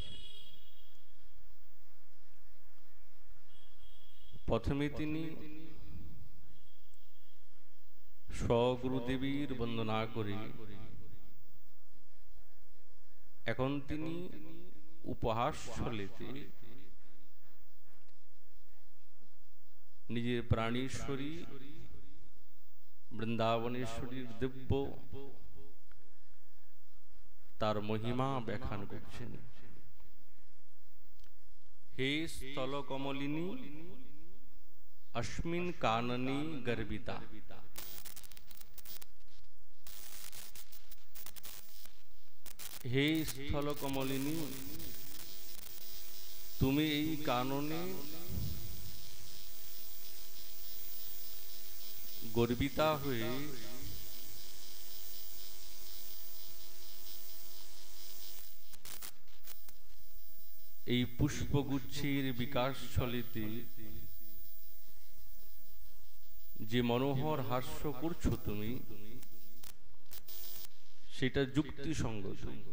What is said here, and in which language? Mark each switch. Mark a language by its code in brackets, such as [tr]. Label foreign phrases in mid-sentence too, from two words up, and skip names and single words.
[bn] প্রথমে তিনি স্বগুরুদেবীর বন্দনা করে এখন তিনি উপহাস ছলেতে নিজের প্রাণেশ্বরী বৃন্দাবনেশ্বরীর দিব্য তার মহিমা ব্যাখ্যান করছেন। [sa] হে স্থল কমলিনী अस्मिन् कानने गर्विता। हे स्थल कमलिनी [bn] তুমি এই কাননে গর্বিতা হয়ে এই পুষ্পগুচ্ছের বিকাশ ছলেতে যে মনোহর হাস্য করছো তুমি সেটা যুক্তিসঙ্গত।